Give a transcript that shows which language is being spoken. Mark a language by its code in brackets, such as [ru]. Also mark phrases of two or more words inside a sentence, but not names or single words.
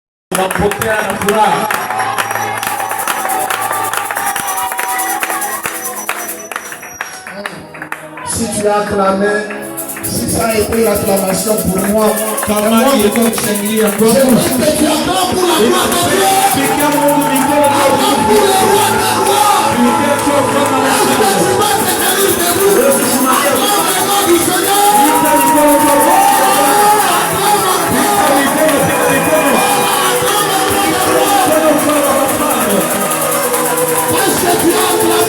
[sw] Tunapokea na furaha. [fr] Si tu as acclamé, si ça a été l'acclamation pour moi, [sw] Kama ilikuwa kushangilia kwako, [fr] j'aimerais que tu acclames pour la gloire de Dieu. [sw] piga Mungu mikono na [fr] Acclame pour le roi des rois. [sw] piga choko na [fr] Est-ce que tu vas te tenir debout? Acclame le nom du Seigneur. [sw] piga mikono kwa Bwana. [fr] Est-ce que tu as acclamé?